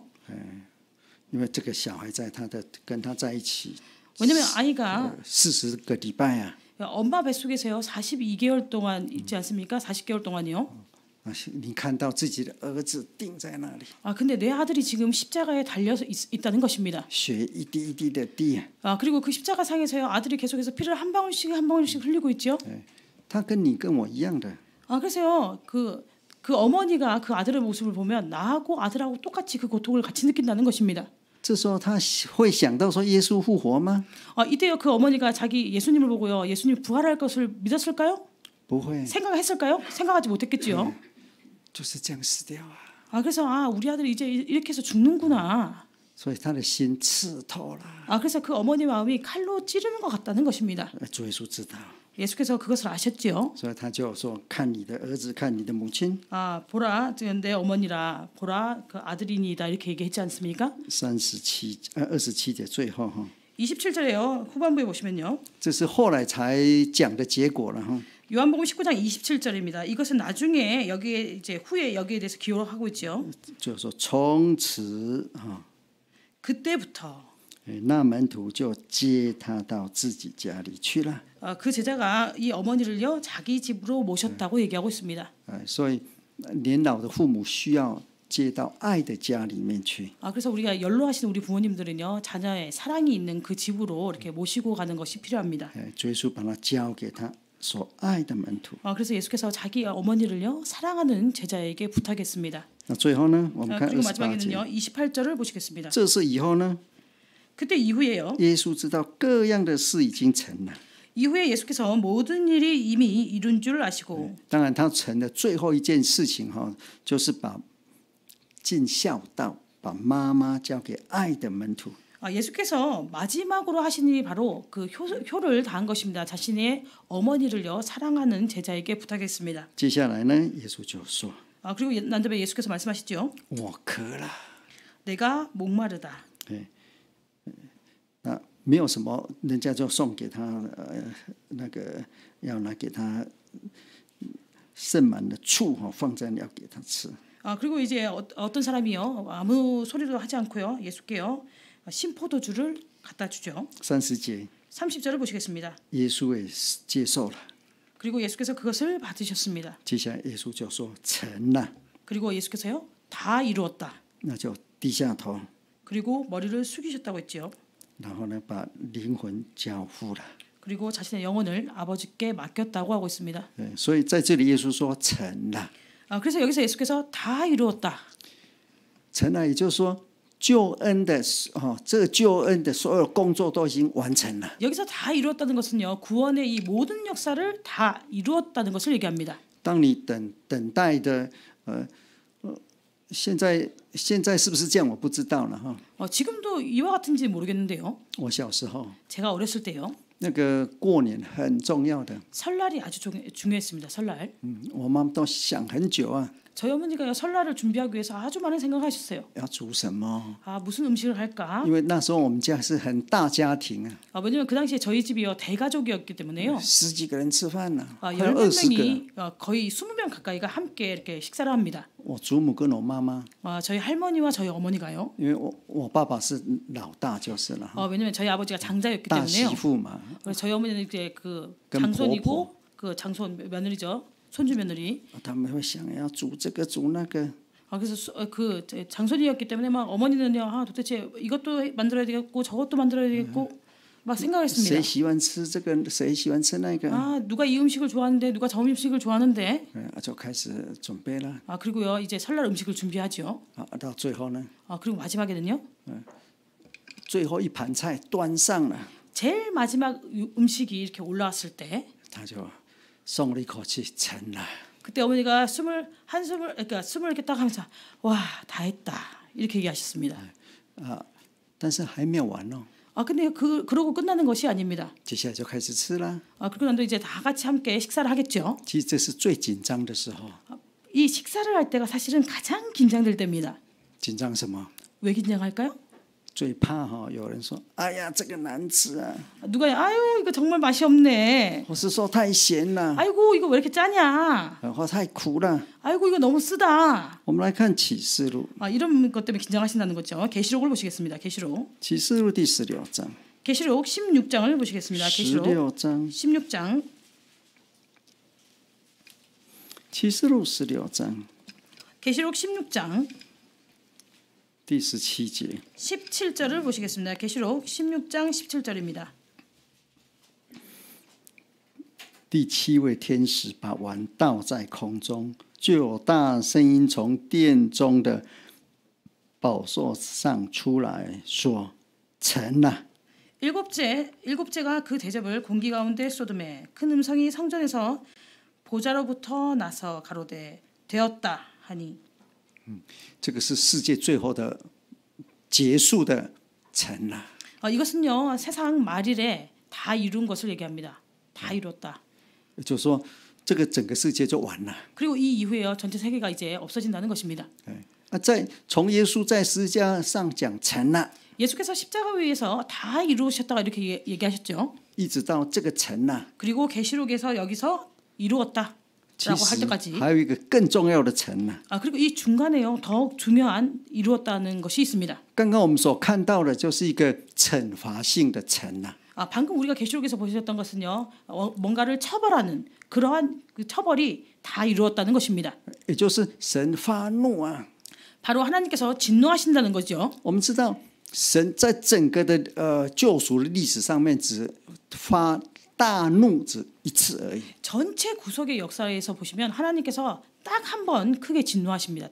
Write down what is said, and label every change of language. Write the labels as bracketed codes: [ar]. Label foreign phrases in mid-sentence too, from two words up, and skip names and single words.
[zh] 因为这个小孩跟他在一起 [ko] 왜냐면 아이가 [zh] 40个礼拜啊， [ko] 엄마 뱃속에서요 42개월 동안 있지 않습니까? 40개월 동안이요. [zh] 你看到自己的儿子钉在那里， [ko] 근데 내 아들이 지금 십자가에 달려서 있다는 것입니다. [zh] 血一滴一滴的滴， [ko] 그리고 그 십자가 상에서요 아들이 계속해서 피를 한 방울씩 한 방울씩 흘리고 있죠. [zh] 他跟你跟我一样的， [ko] 그래서요 그 어머니가 그 아들의 모습을 보면 나하고 아들하고 똑같이 그 고통을 같이 느낀다는 것입니다. [zh] 这时候他会想到说耶稣复活吗？ [ko] 이때요 그 어머니가 자기 예수님을 보고요 예수님 부활할 것을 믿었을까요? [zh] 不会， [ko] 생각했을까요? 생각하지 못했겠지요. [zh] 就是这样死掉啊。 [ko] 그래서 우리 아들이 이제 이렇게 해서 죽는구나. [zh] 所以他的心刺透了。 [ko] 그래서 그 어머니 마음이 칼로 찌르는 것 같다는 것입니다. [zh] 主耶稣知道， [ko] 예수께서 그것을 아셨지요. [zh] 所以他就说：“看你的儿子，看你的母亲。 [ko] 보라 내 어머니라 보라 그 아들이니이다 이렇게 얘기했지 않습니까? [zh] 27节最后哈， [ko] 27절에요. 후반부에 보시면요. [zh] 这是后来才讲的结果了哈。 [ko] 요한복음 19장 27절입니다. 이것은 나중에 여기에 이제 후에 여기에 대해서 기록하고 있죠. [zh] 就是说从此哈， [ko] 그때부터 [zh] 那门徒就接他到自己家里去了。 [ko] 그 제자가 이 어머니를요 자기 집으로 모셨다고 얘기하고 있습니다. [zh] 所以年老的父母需要接到爱的家里面去。 [ko] 그래서 우리가 연로하신 우리 부모님들은요 자녀의 사랑이 있는 그 집으로 이렇게 모시고 가는 것이 필요합니다. [zh] 主耶稣把他交给他所爱的门徒。 [ko] 그래서 예수께서 자기 어머니를요 사랑하는 제자에게 부탁했습니다. [zh] 那最后呢，我们看 [ko] 그리고 [zh] 28节， [ko] 마지막에는요 28절을 보시겠습니다. [zh] 这是以后呢， [ko] 그때 이후에요. [zh] 耶稣知道各样的事已经成了。 [ko] 이후에 예수께서 모든 일이 이미 이룬 줄 아시고 [zh] 当然，他成的最后一件事情哈，就是把尽孝道，把妈妈交给爱的门徒。 [ko] 예수께서 마지막으로 하신 일이 바로 그 효를 다한 것입니다. 자신의 어머니를요 사랑하는 제자에게 부탁했습니다. [zh] 接下来呢，耶稣就说 [ko] 그리고 난 다음에 예수께서 말씀하시죠. [zh] 我渴了。 [ko] 내가 목마르다. [zh] 那没有什么，人家就送给他那个要拿给他盛满的醋哈，放在要给他吃。 [ko] 그리고 이제 어떤 사람이요 아무 소리도 하지 않고요 예수께요 신포도주를 갖다 주죠. [zh] 30节， [ko] 30절을 보시겠습니다. [zh] 耶稣也接受了。 [ko] 그리고 예수께서 그것을 받으셨습니다. [zh] 接下来耶稣就说成了， [ko] 그리고 예수께서요 다 이루었다. [zh] 那就低下头， [ko] 그리고 머리를 숙이셨다고 했지요. [zh] 然后呢，把灵魂交付了。 [ko] 그리고 자신의 영혼을 아버지께 맡겼다고 하고 있습니다. [zh] 所以在这里耶稣说成了， [ko] 그래서 여기서 예수께서 다 이루었다. [zh] 成了，也就是说救恩的这个救恩的所有工作都已经完成了。 [ko] 여기서 다 이루었다는 것은요 구원의 이 모든 역사를 다 이루었다는 것을 얘기합니다. [zh] 当你等待的现在是不是这样？我不知道了哈。 [ko] 지금도 이와 같은지 모르겠는데요. [zh] 我小时候 [ko] 제가 어렸을 때요. [zh] 那个过年很重要的， [ko] 설날이 아주 중요했습니다. 설날. [zh] 我妈妈都想很久啊， [ko] 저희 어머니가 설날을 준비하기 위해서 아주 많은 생각하셨어요. [zh] 要煮什么？ [ko] 무슨 음식을 할까? [zh] 因为那时候我们家是很大家庭啊， [ko] 왜냐면 그 당시에 저희 집이요 대가족이었기 때문에요. [zh] 十几个人吃饭呢，快 [ko] 10몇 [zh] 20个。 [ko] 명이 거의 20명 가까이가 함께 이렇게 식사를 합니다. [zh] 我祖母跟我妈妈， [ko] 저희 할머니와 저희 어머니가요. [zh] 因为我爸爸是老大就是了， [ko] 왜냐면 저희 아버지가 장자였기 [zh] 大媳 [ko] 때문에요. [zh] 妇嘛， [ko] 그래서 저희 어머니는 이제 그 [zh] 跟 [ko] 장손이고 그 장손 며느리죠. 손주 며느리. [zh] 他们会想要煮这个煮那个， [ko] 그래서 그 장손이었기 때문에 막 어머니는요. 도대체 이것도 만들어야 되겠고 저것도 만들어야 되겠고 막 [zh] 谁 [ko] 생각했습니다. [zh] 喜欢吃这个，谁喜欢吃那个， [ko] 누가 이 음식을 좋아하는데 누가 저 음식을 좋아하는데 [zh] 就开始准备了。 [ko] 그리고요 이제 설날 음식을 준비하죠. [zh] 到最后呢， [ko] 그리고 마지막에는요 [zh] 最后一盘菜端上了， [ko] 제일 마지막 음식이 이렇게 올라왔을 때 [zh] 他就松了一口气，成了。 [ko] 그때 어머니가 한숨을 이렇게 딱 하면서 와 다 했다 이렇게 얘기하셨습니다. [zh] 但是还没有完哦， [ko] 근데 그러고 끝나는 것이 아닙니다. [zh] 接下来就开始吃了。 [ko] 그리고 난 뒤에 이제 다 같이 함께 식사를 하겠죠. [zh] 其实这是最紧张的时候， [ko] 이 식사를 할 때가 사실은 가장 긴장될 때입니다. [zh] 紧张什么？ [ko] 왜 긴장할까요? [zh] 最怕有人说：“哎呀，这个难吃啊！” [ko] 누가 아유 이거 정말 맛이 없네. [zh] 或是说太咸了， [ko] 아이고 이거 왜 이렇게 짜냐. [zh] 或太苦了。 [ko] 아이고 이거 너무 쓰다. [zh] 我们来看启示录， [ko] 이런 것 때문에 긴장하신다는 거죠. 계시록을 보시겠습니다. 계시록. [zh] 启示录第16章， [ko] 계시록 16장을 보시겠습니다. 계시록 16장 16장 启示录 16장 계시록 16장 [zh] 第17节 [ko] 17절을 보시겠습니다. 계시록 16장 17절입니다. [zh] 第七位天使把碗倒在空中，就有大声音从殿中的宝座上出来说：“成了。” [ko] 일곱째가 그 대접을 공기 가운데 쏟음에 큰 음성이 성전에서 보좌로부터 나서 가로되 되었다 하니 [zh] 这个是世界最后的结束的成了。 [ko] 이것은요 세상 말일에 다 이룬 것을 얘기합니다. 다 이뤘다. [zh] 就是说，这个整个世界就完了。 [ko] 그리고 이 이후에요 전체 세계가 이제 없어진다는 것입니다. [zh] 从耶稣在十字架上讲成了， [ko] 예수께서 십자가 위에서 다 이루셨다가 이렇게 얘기하셨죠. [zh] 一直到这个成了， [ko] 그리고 계시록에서 여기서 이루었다라고 [zh] 其 [ko] 할 [zh] 实 [ko] 때까지 [zh] 还有一个更重要的成了。 [ko] 그리고 이 중간에요 더욱 중요한 이루었다는 것이 있습니다. [zh] 刚刚我们所看到的就是一个惩罚性的成了。 [ko] 방금 우리가 계시록에서 보셨던 것은요 뭔가를 처벌하는 그러한 그 처벌이 다 이루었다는 것입니다. [zh] 也就是神发怒啊！ [ko] 바로 하나님께서 진노하신다는 거죠. [zh] 我们知道，神在整个的救赎的历史上面，只发大怒只一次而已。 [ko] 전체 구속의 역사에서 보시면 하나님께서 딱 한 번 크게 진노하십니다.